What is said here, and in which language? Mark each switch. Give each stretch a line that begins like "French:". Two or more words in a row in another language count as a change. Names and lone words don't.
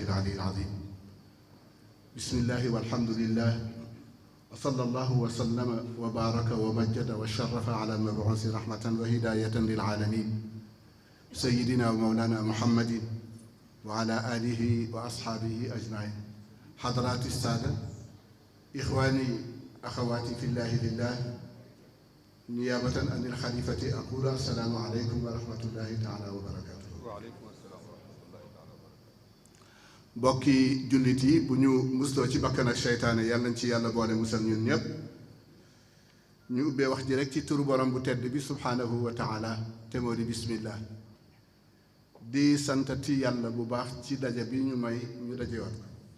Arabic: العلي العظيم بسم الله والحمد لله وصلى الله وسلم وبارك ومجد وشرف على المبعوث رحمة وهداية للعالمين سيدنا ومولانا محمد وعلى آله وأصحابه أجمعين حضرات السادة إخواني أخواتي في الله لله نيابة عن الخليفة أقول السلام عليكم ورحمة الله تعالى وبركاته
Wolof: bokki jullit yi bu ñu musloo ci bakkan ak seytaane yàlla nañ ci yàlla boole musal ñun ñëpp ñu ubbee wax ji rek ci turu borom bu tedd bi
Arabic: سبحانه وتعالى
Wolof: te moo di bismillah di santati yàlla bu baax ci daje bi ñu may ñu dajewaat ko